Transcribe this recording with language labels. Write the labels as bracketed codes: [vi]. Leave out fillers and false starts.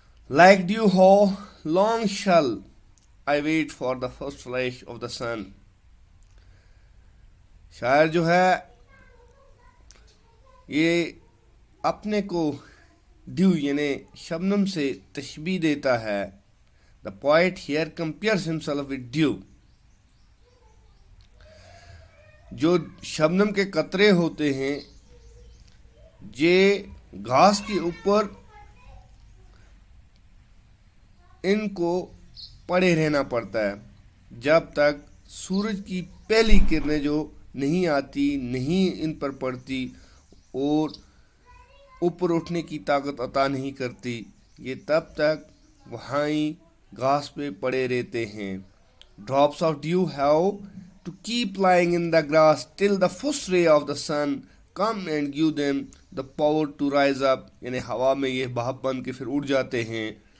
[en] Like dew how long shall I wait for the first flash of the sun. [ur] شاعر جو ہے یہ اپنے کو ڈیو یعنی شبنم سے تشبیہ دیتا ہے. [en] The poet here compares himself with dew. [ur] جو شبنم کے قطرے ہوتے ہیں یہ گھاس کے اوپر ان کو پڑے رہنا پڑتا ہے جب تک سورج کی پہلی کرنیں جو نہیں آتی, نہیں ان پر پڑتی اور اوپر اٹھنے کی طاقت عطا نہیں کرتی, یہ تب تک وہاں گھاس پہ پڑے رہتے ہیں. [en] Drops of dew have to keep lying in the grass till the first ray of the sun come and give them the power to rise up. [ur] یعنی ہوا میں یہ بھاپ بن کے پھر اڑ جاتے ہیں.